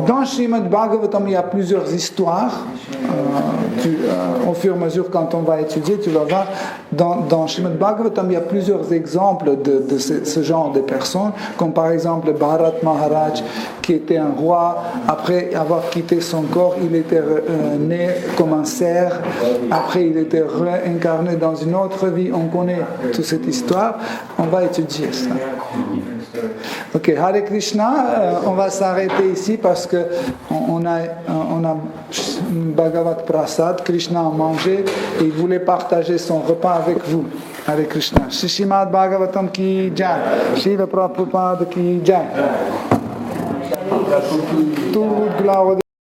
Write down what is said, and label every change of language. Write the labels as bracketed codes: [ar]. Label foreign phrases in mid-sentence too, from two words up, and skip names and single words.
[fr] Dans Srimad Bhagavatam, il y a plusieurs histoires. Au fur et à mesure, quand on va étudier, tu vas voir, dans Srimad Bhagavatam, il y a plusieurs exemples de ce genre de personnes, comme par exemple Bharat Maharaj, qui était un roi, après avoir quitté son corps, il était né comme un cerf, après il était réincarné dans une autre vie. On connaît toute cette histoire, on va étudier ça. Ok, Hare Krishna, on va s'arrêter ici parce que on a Bhagavad Prasad, Krishna a mangé et il voulait partager son repas avec vous. Hare Krishna. [hi] श्रीमद् भागवतम् की जय, श्रील प्रभुपाद की जय. [fr] Toute gloire